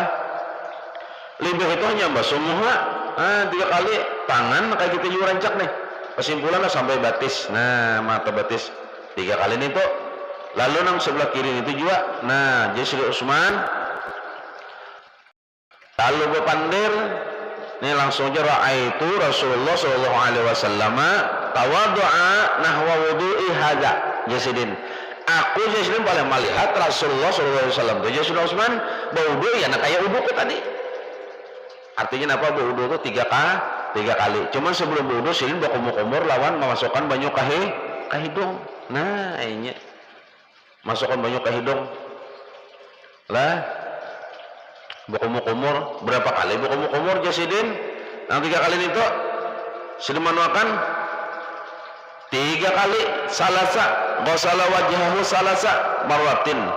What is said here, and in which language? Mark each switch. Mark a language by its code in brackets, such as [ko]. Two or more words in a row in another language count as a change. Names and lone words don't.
[bjn] Limbah itu hanya basuh muka 3 kali tangan kayak kita juga rancak nih. Kesimpulannya sampai batis. Nah mata batis 3 kali nih tuh. Lalu nang sebelah kiri itu juga. Nah jadi Sayyidina Utsman lalu berpandir ini langsung aja [ar] رأيت رسول الله صلى الله عليه وسلم توضأ نحو وضوئي هذا. [bjn] Jasidin aku jasidin paling melihat Rasulullah [ar] صلى الله عليه وسلم [bjn] itu Sayyidina Utsman berwudu ya nah kayak wudu tadi. Artinya apa berwudu itu 3 kali. Cuman sebelum berwudu silin berkumur-kumur lawan memasukkan banyu ke hidung. Nah ini masukkan banyu ke hidung lah berkumur-kumur berapa kali berkumur-kumur jasidin yang 3 kali itu sudah manuakan 3 kali [ar] ثلاثا غسل وجهه ثلاث مرات.